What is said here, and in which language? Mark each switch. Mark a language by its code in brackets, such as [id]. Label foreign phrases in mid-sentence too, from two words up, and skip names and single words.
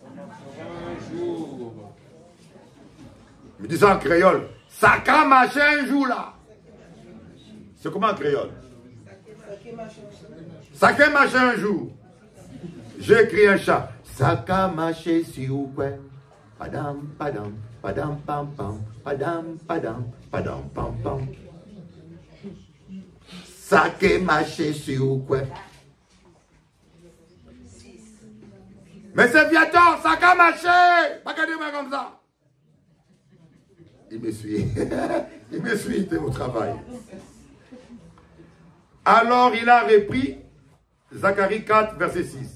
[fr] Me dis ça en créole, ça va marcher un jour là. C'est comment en créole? Ça va marcher un jour. J'ai écrit un chat. Ça va marcher si vous pouvez. Padam, padam, padam, pam, pam, padam, padam, padam, pam, pam. Ça va marcher si vous pouvez. Mais c'est bientôt, ça va marcher. Pas regardez-moi comme ça. Il me suit. Il me suit, c'est au travail. Alors il a repris, Zacharie 4, verset 6.